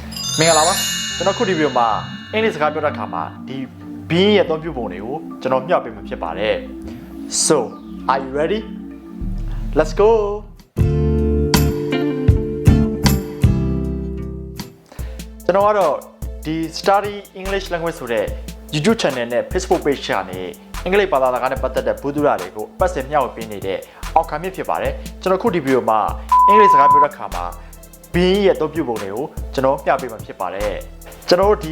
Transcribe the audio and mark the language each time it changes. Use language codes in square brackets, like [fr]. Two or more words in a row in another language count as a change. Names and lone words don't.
[my] မင်္ဂလာပါကျွန်တော်ခုဒီဗီဒီယိုမှာအင်္ဂလိပ်စကားပြောတဲ့အခါမှာဒီ being ရဲ့အသုံးပြုပုံတွေကိုကျွန်တော်မျှပေးမှာဖြစ်ပါတယ် [en] So are you ready? Let's go [my] ကျွန်တော်ကတော့ဒီ Study English Language ဆိုတဲ့ YouTube channel နဲ့ Facebook page ကနေအင်္ဂလိပ်ဘာသာစကားနဲ့ပတ်သက်တဲ့ဗဟုသုတတွေကိုပတ်စင်မျှဝေပေးနေတဲ့အောက် ခံမြင့်ဖြစ်ပါတယ်ကျွန်တော်ခုဒီဗီဒီယိုမှာအင်္ဂလိပ်စကားပြောတဲ့အခါမှာ being ရဲ့အသုံးပြုပုံတွေကိုကျွန်တော်မျှပေးမှာဖြစ်ပါတယ်ကျွန်တော်တို့ဒီ